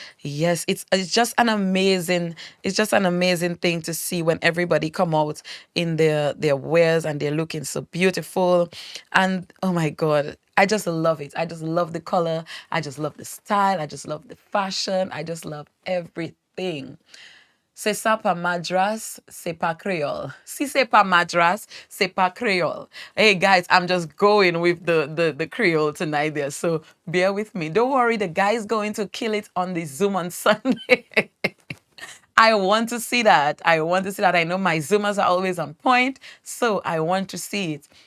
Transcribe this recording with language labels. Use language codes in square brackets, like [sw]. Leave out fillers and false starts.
[en] Yes, it's just an amazing thing to see when everybody come out in their wares and they're looking so beautiful. And oh my God, I just love it. I just love the color. I just love the style. I just love the fashion. I just love everything. [fr] C'est ça pas madras, c'est pas créole. Si c'est pas madras, c'est pas créole. [en] Hey guys, I'm just going with the creole tonight there, so bear with me. Don't worry, the guy's going to kill it on the Zoom on Sunday. I want to see that. I want to see that. I know my Zoomers are always on point, so I want to see it.